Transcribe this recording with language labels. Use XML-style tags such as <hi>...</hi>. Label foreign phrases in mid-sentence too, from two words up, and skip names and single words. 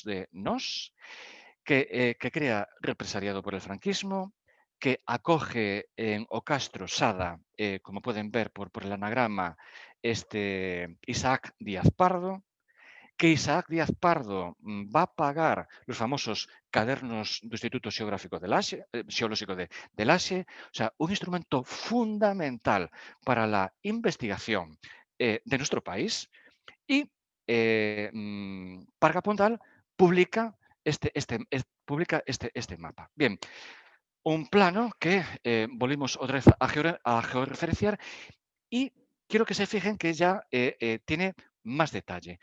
<es>de NOS, que crea represaliado por el franquismo, que acoge en Ocastro, Sada, como pueden ver por el anagrama, Isaac Díaz Pardo, que Isaac Díaz Pardo va a pagar los famosos</es> <gl>cadernos do</gl> <es>Instituto Xeográfico Xeolóxico de Laxe, o sea, un instrumento fundamental para la investigación de nuestro país, y Parga Pondal publica publica este mapa. Bien, un plano que volvimos otra vez a georreferenciar y quiero que se fijen que ya tiene más detalle.</es>